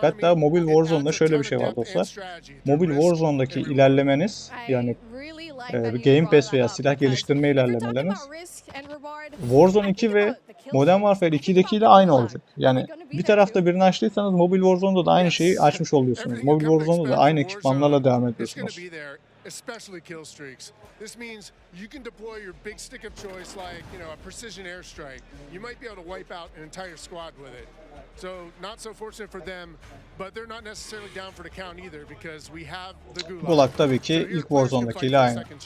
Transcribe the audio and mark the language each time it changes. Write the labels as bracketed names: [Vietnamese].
[Turkish] Hatta mobil Warzone'da şöyle bir şey var dostlar. Mobil Warzone'daki ilerlemeniz, yani Game Pass veya silah geliştirme ilerlemeleriniz Warzone 2 ve Modern Warfare 2'deki ile aynı olacak. Yani bir tarafta birini açtıysanız mobil Warzone'da da aynı şeyi açmış oluyorsunuz. Mobil Warzone'da da aynı ekipmanlarla devam ediyorsunuz. [English] Especially kill streaks. This means you can deploy your big stick of choice like, a precision airstrike. You might be able to wipe out an entire squad with it. So, not so fortunate for them, but they're not necessarily down for the count either because we have the gulag. [Turkish] Gulag tabii ki ilk Warzone'dakiyle aynı.